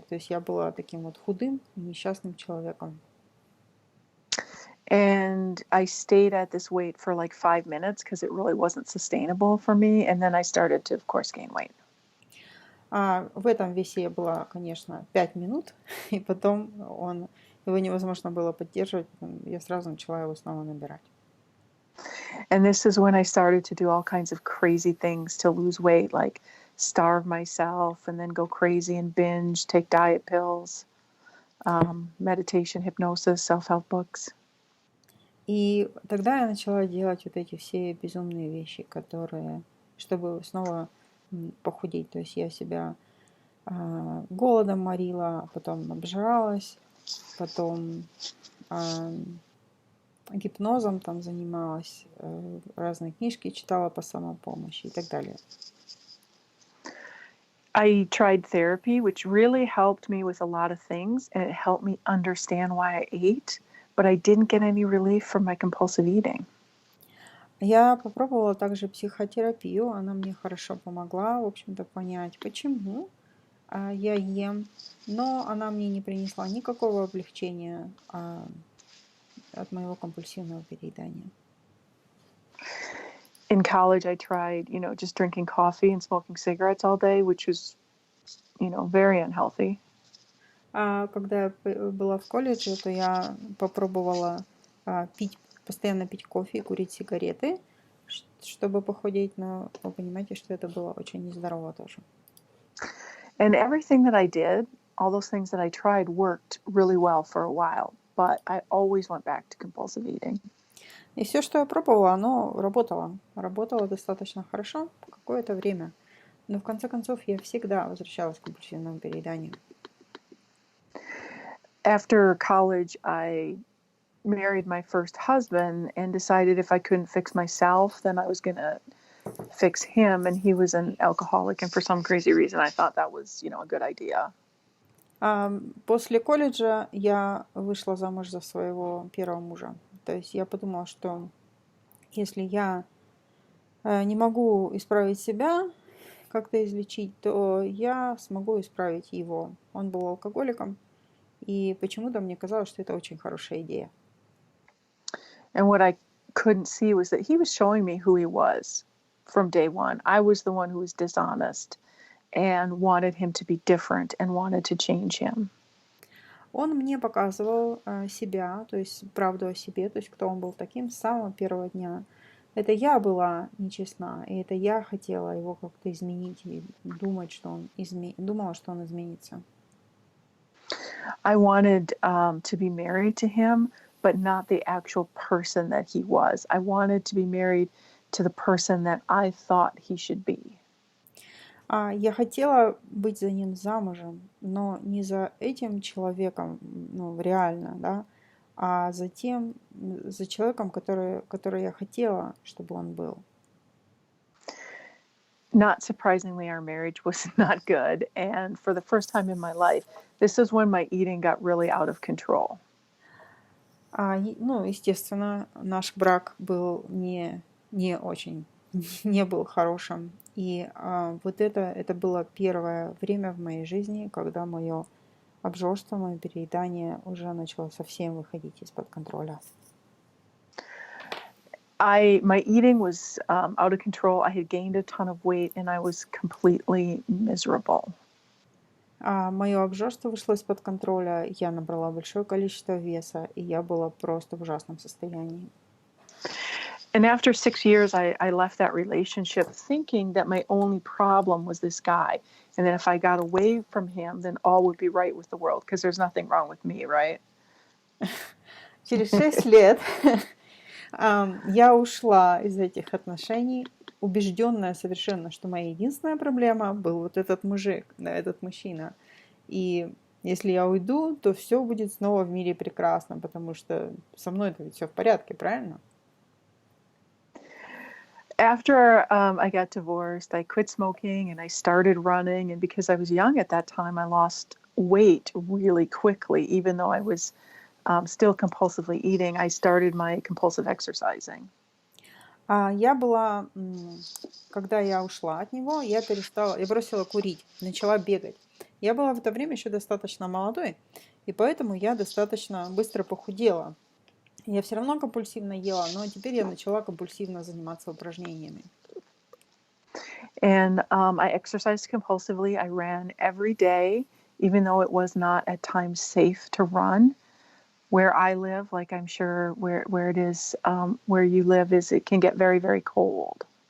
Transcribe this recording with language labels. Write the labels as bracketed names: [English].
[Russian] То есть я была таким вот худым и несчастным человеком. [English] And I stayed at this weight for like 5 minutes because it really wasn't sustainable for me. And then I started to, of course, gain weight. [Russian] В этом весе я была, конечно, 5 минут, и потом его невозможно было поддерживать, я сразу начала его снова набирать. [English] And this is when I started to do all kinds of crazy things to lose weight, like starve myself and then go crazy and binge, take diet pills, meditation, hypnosis, self-help books. [Russian] И тогда я начала делать вот эти все безумные вещи, чтобы снова похудеть. То есть я себя голодом морила, потом обжиралась, потом гипнозом там занималась, разные книжки читала по самопомощи и так далее. [English] I tried therapy, which really helped me with a lot of things, and it helped me understand why I ate, but I didn't get any relief from my compulsive eating. [Russian] Я попробовала также психотерапию, она мне хорошо помогла, в общем-то, понять, почему я ем, но она мне не принесла никакого облегчения от моего компульсивного переедания. [English] In college, I tried, just drinking coffee and smoking cigarettes all day, which was, very unhealthy. [Russian] Когда я была в колледже, то я попробовала постоянно пить кофе и курить сигареты, чтобы похудеть, но вы понимаете, что это было очень нездорово тоже. [English] And everything that I did, all those things that I tried worked really well for a while, but I always went back to compulsive eating. [Russian] И все, что я пробовала, оно работало. Работало достаточно хорошо какое-то время. Но в конце концов я всегда возвращалась к компульсивному перееданию. [English] After college, I married my first husband and decided if I couldn't fix myself, then I was going to fix him. And he was an alcoholic. And for some crazy reason, I thought that was, a good idea. [Russian] После колледжа я вышла замуж за своего первого мужа. То есть я подумала, что если я не могу исправить себя, как-то излечить, то я смогу исправить его. Он был алкоголиком, и почему-то мне казалось, что это очень хорошая идея. [English] And what I couldn't see was that he was showing me who he was from day one. I was the one who was dishonest. and wanted him to be different and wanted to change him. [Russian] Он мне показывал себя, то есть правду о себе, то есть кто он был таким с самого первого дня. Это я была нечестна, и это я хотела его как-то изменить и думала, что он изменится. [English] I wanted to be married to him, but not the actual person that he was. I wanted to be married to the person that I thought he should be. [Russian] Я хотела быть за ним замужем, но не за этим человеком, ну, реально, да, а за человеком, который я хотела, чтобы он был. [English] Not surprisingly, our marriage was not good. And for the first time in my life, this is when my eating got really out of control. [Russian] Ну, естественно, наш брак был не очень, не был хорошим. И вот это было первое время в моей жизни, когда мое обжорство, мое переедание уже начало совсем выходить из-под контроля. [English] My eating was out of control. I had gained a ton of weight and I was completely miserable. [Russian] Мое обжорство вышло из-под контроля, я набрала большое количество веса, и я была просто в ужасном состоянии. [English] And after 6 years, I left that relationship thinking that my only problem was this guy. And that if I got away from him, then all would be right with the world because there's nothing wrong with me, right? [Russian] Через 6 лет я ушла из этих отношений, убежденная совершенно, что моя единственная проблема был вот этот мужик, да, этот мужчина. И если я уйду, то все будет снова в мире прекрасно, потому что со мной-то ведь все в порядке, правильно? [English] After I got divorced, I quit smoking and I started running. And because I was young at that time, I lost weight really quickly. Even though I was still compulsively eating, I started my compulsive exercising. [Russian] Я была, когда я ушла от него, я бросила курить, начала бегать. Я была в это время еще достаточно молодой, и поэтому я достаточно быстро похудела. Я все равно компульсивно ела, но теперь я начала компульсивно заниматься упражнениями. [English] And I exercised compulsively. I ran every day, even though it was not at times safe to run. Where I live, like I'm sure where it is, where you live, it can get very, very cold.